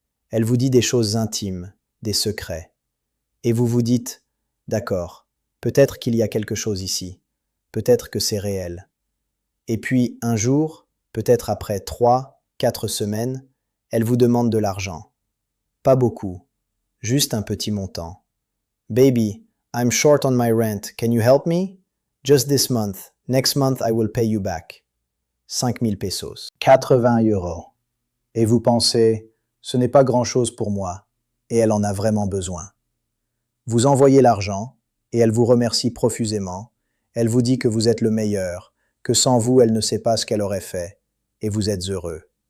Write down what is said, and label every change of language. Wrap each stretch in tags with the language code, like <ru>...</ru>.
<fr>Elle vous dit des choses intimes, des secrets. Et vous vous dites, d'accord, peut-être qu'il y a quelque chose ici, peut-être que c'est réel. Et puis, un jour, peut-être après 3, 4 semaines, elle vous demande de l'argent. Pas beaucoup, juste un petit montant.</fr> <en>Baby, I'm short on my rent, can you help me? Just this month, next month I will pay you back.</en> <fr>5000 pesos. 80 euros. Et vous pensez, ce n'est pas grand-chose pour moi, et elle en a vraiment besoin. Vous envoyez l'argent, et elle vous remercie profusément. Elle vous dit que vous êtes le meilleur, que sans vous, elle ne sait pas ce qu'elle aurait fait, et vous êtes heureux.</fr>